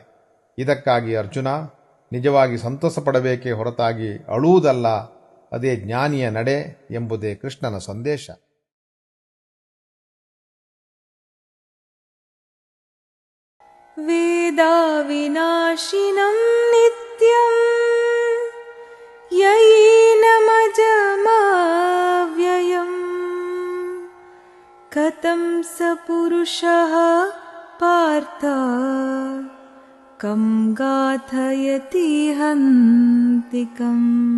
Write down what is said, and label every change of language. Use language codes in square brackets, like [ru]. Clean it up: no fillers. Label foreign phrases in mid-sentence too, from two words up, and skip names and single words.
[kn] ಇದಕ್ಕಾಗಿ ಅರ್ಜುನ ನಿಜವಾಗಿ ಸಂತಸ ಪಡಬೇಕೇ ಹೊರತಾಗಿ ಅಳುವುದಲ್ಲ. ಅದೇ ಜ್ಞಾನಿಯ ನಡೆ ಎಂಬುದೇ ಕೃಷ್ಣನ ಸಂದೇಶ. [sa] ವೇದಾವಿನಾಶಿನಂ ನಿತ್ಯಂ ಯಯೇನಮಜಮವ್ಯಯಂ ಕಥಂ ಸ ಪುರುಷಃ ಪಾರ್ಥ ಕಂ ಗಾಥಯತಿ ಹಂತಿಕಂ.